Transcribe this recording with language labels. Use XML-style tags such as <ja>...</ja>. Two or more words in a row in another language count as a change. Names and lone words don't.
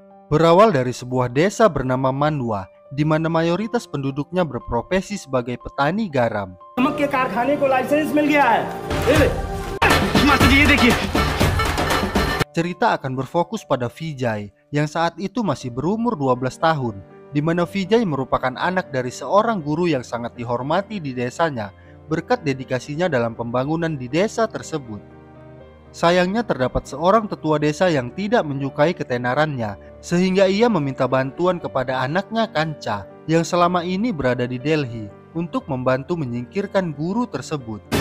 <id>Berawal dari sebuah desa bernama Manwa, di mana mayoritas penduduknya berprofesi sebagai petani garam.</id> <hi>नमक के कारखाने को लाइसेंस मिल गया है। मास्टर जी ये देखिए।</hi> <id>Cerita akan berfokus pada Vijay yang saat itu masih berumur 12 tahun, di mana Vijay merupakan anak dari seorang guru yang sangat dihormati di desanya berkat dedikasinya dalam pembangunan di desa tersebut. Sayangnya terdapat seorang tetua desa yang tidak menyukai ketenarannya, sehingga ia meminta bantuan kepada anaknya Kanca yang selama ini berada di Delhi untuk membantu menyingkirkan guru tersebut.</id>